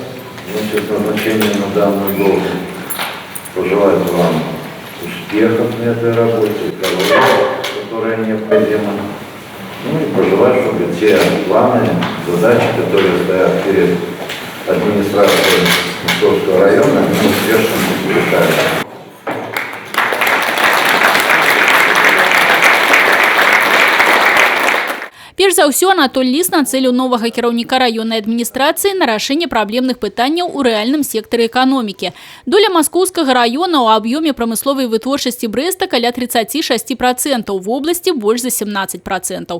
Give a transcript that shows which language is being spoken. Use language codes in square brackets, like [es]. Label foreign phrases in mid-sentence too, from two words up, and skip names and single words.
[ru] Значит, назначение на данную должность. Пожелать вам успехов на этой работе, которая необходима. Ну и пожелать, чтобы те планы, задачи, которые стоят перед администрацией Московского района, они успешно решаются. [be] Перш за ўсё, Анатоль Ліс нацэліў новага кіраўніка районнай адміністрацыі на рашэнне праблемных пытанняў у рэальным сектары эканомікі. Доля Маскоўскага района ў аб'ёме прамысловай вытворчасці Брэста каля 36%, в обласці больш за 17%.